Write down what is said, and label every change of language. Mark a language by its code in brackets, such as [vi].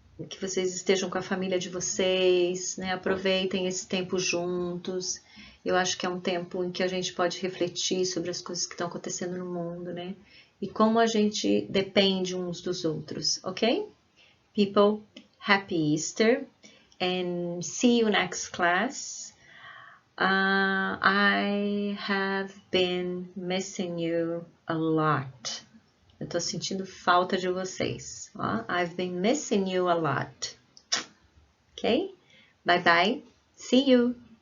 [pt] Que vocês estejam com a família de vocês, né? Aproveitem esse tempo juntos. Eu acho que é um tempo em que a gente pode refletir sobre as coisas que estão acontecendo no mundo, né? E como a gente depende uns dos outros, ok? [en] People, happy Easter and see you next class. I have been missing you a lot. [pt] Eu tô sentindo falta de vocês. [en] I've been missing you a lot. Okay? Bye bye. See you.